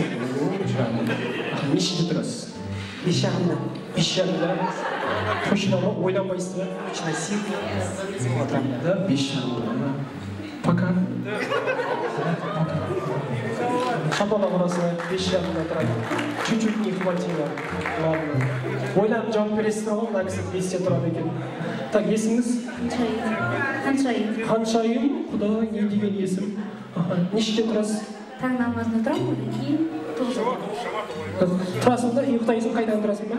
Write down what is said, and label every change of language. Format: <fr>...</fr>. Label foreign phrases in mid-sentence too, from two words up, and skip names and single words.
<kk>Нешеде тұрасыз? 5 жағында. 5 жағында? Точно ма? Ойланбайсыз ба? Точно 7 отырамын. Да, 5 жағында. Пока. Шапалақ ұрасына 5 жағында тұрады.</kk> <ru>Чуть-чуть не хватило. Ладно.</ru> <kk>Ойланып жауап бересіздер ғой, мына кісі 5-те тұрады екен. Так, есіміңіз? Ханшайым. Құдай, не деген есім? Нешеде тұрасыз? Таң намазына тұрамын, кейін 9-да. Тұрасың да, ұйықтайсың, қайдан тұрасың ба?</kk>